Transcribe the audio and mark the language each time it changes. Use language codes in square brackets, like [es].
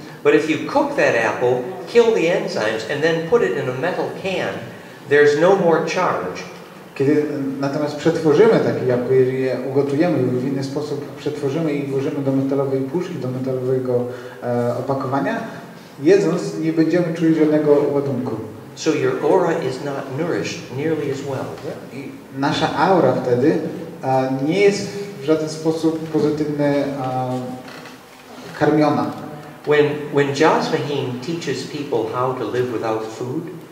[en] But if you cook that apple, kill the enzymes and then put it in a metal can, there's no more charge. [pl] Kiedy natomiast przetworzymy takie jabłko, jeżeli je ugotujemy w inny sposób, przetworzymy i włożymy do metalowej puszki, do metalowego opakowania, jedząc nie będziemy czuli żadnego ładunku. [en] So your aura is not nourished nearly as well. [pl] I nasza aura wtedy nie jest w żaden sposób pozytywny karmiona. [en] When Jasmine teaches people how to live without food,